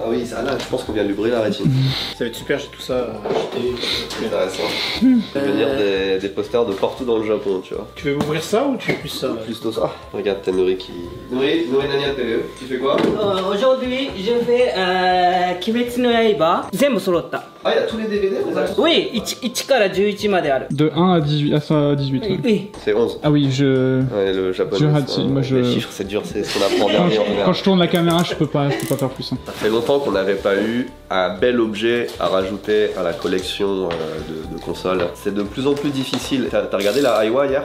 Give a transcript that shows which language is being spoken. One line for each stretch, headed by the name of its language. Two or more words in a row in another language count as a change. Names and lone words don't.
French: Ah oui, ça là, je pense qu'on vient de lui brûler la rétine. Ça va être super, j'ai tout ça acheté. Intéressant. Il va venir des posters de partout dans le Japon, tu vois. Tu veux ouvrir ça ou tu veux plus ça? Plus tout ça. Regarde, t'as Nori qui. Nori Nania TV, tu fais quoi? Aujourd'hui, je fais Kimetsu no Yaiba.
Japanese: 全部揃った。
French: Ah, il y a tous les DVD, vous avez...
Japanese: Oui, 1 から11まである。
French: De 1 à 18, à ça, 18. Ouais. Oui. C'est 11. Ah oui, Ouais, le japonais. Les chiffres, c'est dur, c'est ce qu'on apprend en dernier en général. Quand je tourne la caméra, je peux pas faire plus. Hein. Ça fait longtemps qu'on n'avait pas eu un bel objet à rajouter à la collection de consoles. C'est de plus en plus difficile. T'as regardé la Aiwa hier?